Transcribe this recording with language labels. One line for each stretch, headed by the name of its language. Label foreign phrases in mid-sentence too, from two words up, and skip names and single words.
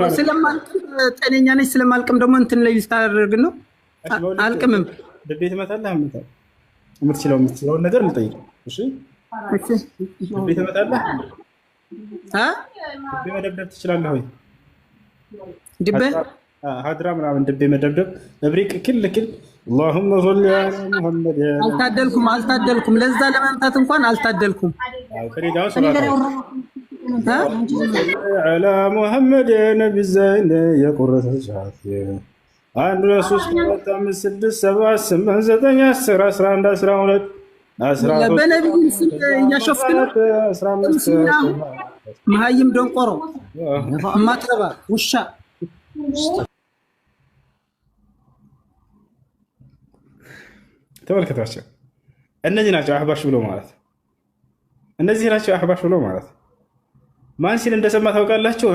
Amharic: ስለማልቅም ጤነኛ ነኝ። ስለማልቅም ደግሞ እንትን ላይ ልታደርግ ነው። አልቅምም። ድቤ ትመታለህ። የምትችለውን ነገር ልጠይቅ። እሺ ድቤ ትመታለህ? ድቤ መደብደብ ትችላለህ ወይ? ድቤ ሀድራ ምናምን ድቤ መደብደብ እብሪቅ ክል
Arabic: اللهم صل على محمد
Amharic: አልታደልኩም። ለዛ ለመምታት እንኳን አልታደልኩም።
Arabic: على محمد نبي الزين የቁረተ ሻፊ 1 2 3 4 5 6 7 8 9 10 11 12 13
Amharic: በነብዩ ስም እያሾፍክ ነው። 15 መሀይም ደንቆሮ ማትረባ ውሻ ተመልከታቸው። እነዚህ ናቸው አህባሽ ብሎ ማለት። እነዚህ ናቸው አህባሽ ብሎ ማለት ማን ሲል እንደሰማ ታውቃላችሁ?